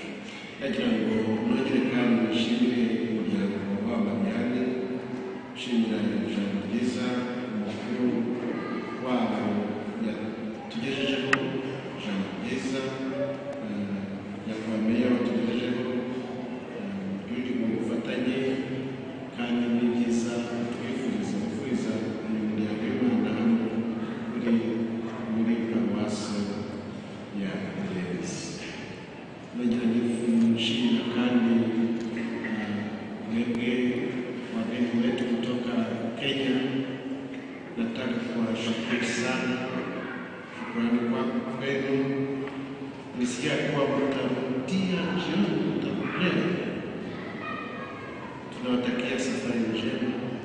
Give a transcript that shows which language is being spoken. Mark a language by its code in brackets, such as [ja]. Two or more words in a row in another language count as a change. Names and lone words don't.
[rw] Ndagira ngo nongere kandi nshimire umuryango w'Abamariyani, nshimira ijambo ryiza umukuru wabo yatugejejeho, ijambo ryiza nyakubahwa meya watugejejeho, riri mu bufatanye kandi ni byiza. Twifuriza uyu muryango w'Imana hano muri paruwasi ya Rubezi. Nagira nishimira kandi mwebwe [sw] wageni wetu kutoka Kenya. Nataka kuwashukuru sana, shukrani kwenu. Nisikia kuwa mtarudia jioni, mtakuja. Tunawatakia safari njema.